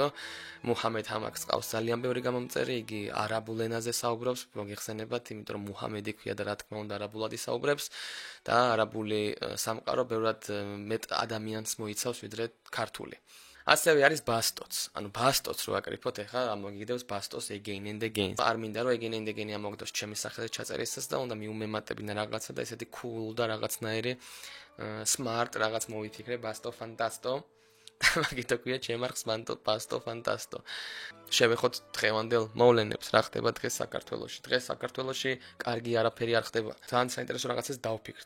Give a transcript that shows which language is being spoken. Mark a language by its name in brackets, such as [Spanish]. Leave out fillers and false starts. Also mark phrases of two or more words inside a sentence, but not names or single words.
[Georgian] მუჰამედ ჰამაკს ყავს ძალიან ბევრი გამომწერი, იგი არაბულ ენაზე საუბრობს, მოგეხსენებათ, იმიტომ რომ მუჰამედი ქვია და რა თქმა უნდა არაბულად ისაუბრებს და არაბული სამყარო ბევრად მეტ ადამიანს მოიცავს ვიდრე ქართული. ასევე არის ბასტოც. ანუ ბასტოც რო აკრიფოთ ახლა ამოგიგდებს ბასტოს [English] again and again. [Georgian] არ მინდა რომ [English] again and again [Georgian] ამოგდოს ჩემი სახელით ჩაწერისას და უნდა მიუმემატებინა რაღაცა და ესეთი cool და რაღაცნაირი smart რაღაც მოვიფიქრე ბასტო ფანტასტო. მაგითო ქვია ჩემ არხს ბასტო ფანტასტო. შევეხოთ დღევანდელ მოვლენებს, რა ხდება დღეს საქართველოში. დღეს საქართველოში კარგი არაფერი არ ხდება. ძალიან საინტერესო რაღაცას დავფიქრეთ.